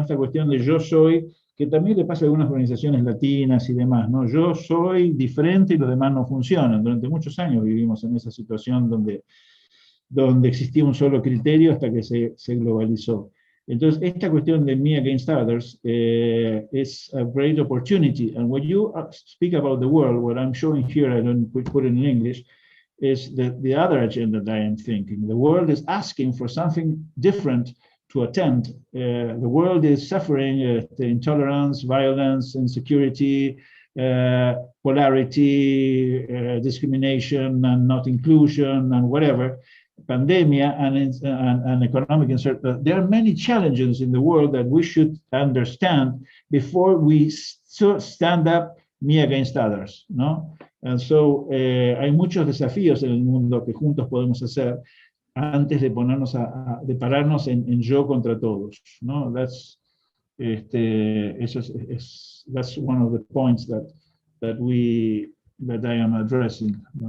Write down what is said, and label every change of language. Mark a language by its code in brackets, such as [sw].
[es] Esta cuestión de yo soy, que también le pasa a algunas organizaciones latinas y demás, ¿no? Yo soy diferente y los demás no funcionan. Durante muchos años vivimos en esa situación donde existía un solo criterio hasta que se globalizó. Entonces, esta cuestión de [en] me against others is a great opportunity. And when you speak about the world, what I'm showing here, I don't put it in English, is the other agenda that I am thinking. The world is asking for something different to attend. The world is suffering the intolerance, violence, insecurity, polarity, discrimination, and not inclusion, and whatever. Pandemia and economic uncertainty. There are many challenges in the world that we should understand before we stand up me against others, ¿no? And so [es] hay muchos desafíos en el mundo que juntos podemos hacer antes de de pararnos en yo contra todos, ¿no? [en] That's that's one of the points that I am addressing.